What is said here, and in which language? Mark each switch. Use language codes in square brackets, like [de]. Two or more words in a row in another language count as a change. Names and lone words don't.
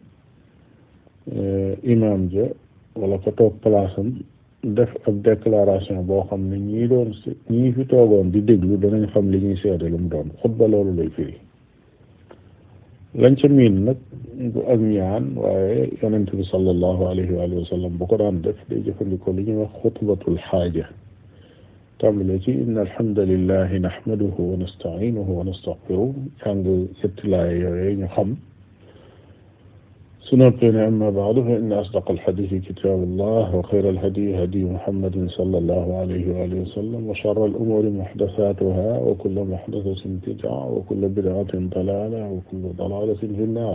[wo] imaam ja wala ko toog palaasam def ab déclaration boo xam ne ñii fi toogoon di déglu danañ xam li ñuy seede lu mu doon. xutba loolu lay firi. lañ ca miin nag bu ak ñaan, waaye yonent bi [ar] صلى الله عليه وسلم [wo] bu ko daan def day jëfandikoo li ñuy wax [ar] خطبة الحاجة. [wo] tàmbale ci [ar] إن الحمد لله نحمده ونستعينه ونستغفره, [wo] jàng ñetti laaya yooyu ñu xam. su noppee ne [ar] أما بعد فإن أصدق الحديث كتاب الله وخير الهدي هدي محمد صلى الله عليه وسلم وشر الأمور محدثاتها وكل محدثة بدعة وكل بدعة ضلالة وكل ضلالة في النار.